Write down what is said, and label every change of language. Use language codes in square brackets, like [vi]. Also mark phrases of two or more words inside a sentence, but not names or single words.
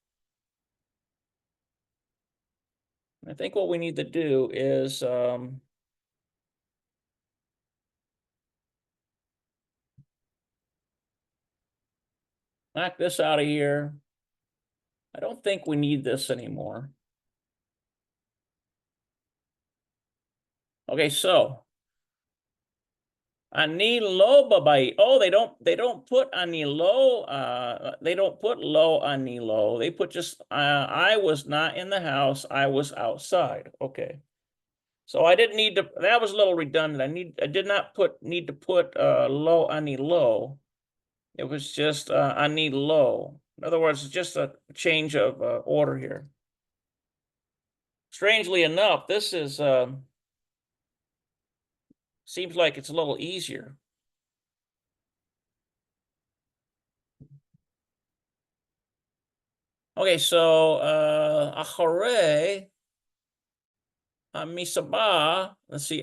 [en] I think what we need to do is knock this out of here. I don't think we need this anymore. Okay, so ani lo babai. Oh, they don't put ani lo, they don't put lo ani lo. They put just I was not in the house, I was outside. Okay. So I didn't need to, that was a little redundant. I did not need to put lo ani lo. It was just ani lo. In other words, it's just a change of order here. Strangely enough, this is seems like it's a little easier. Okay, so achare misaba. Let's see.